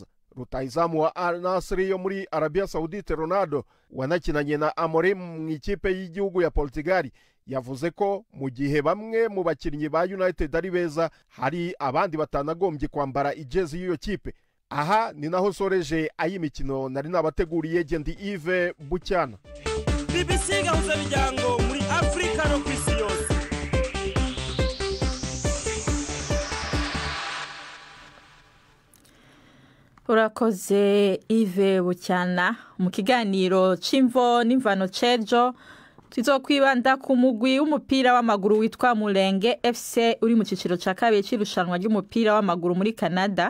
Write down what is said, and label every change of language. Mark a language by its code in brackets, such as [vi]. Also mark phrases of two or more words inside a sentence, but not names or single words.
[rw] Rutahizamu wa Al Nassr yo muri Arabia Saudite Ronaldo wanakinanye na Amorim mu ikipe y'igihugu ya Portugal yavuze ko mu gihe bamwe mu bakinnyi ba United ari beza, hari abandi batanagombye kwambara ijezi y'iyo kipe. [rn] Aha ni naho soreje ay'imikino nari nabateguriye. Gendi Yves Bucyana, BBC gahuza miryango muri Afrika no kwisi yose. Urakoze Yves Bucyana. Mu kiganiro c'imvo n'imvano cejo tuzokwibanda ku mugwi w'umupira w'amaguru witwa Mulenge FC uri mu ciciro ca kabiri c'irushanwa ry'umupira w'amaguru muri Canada.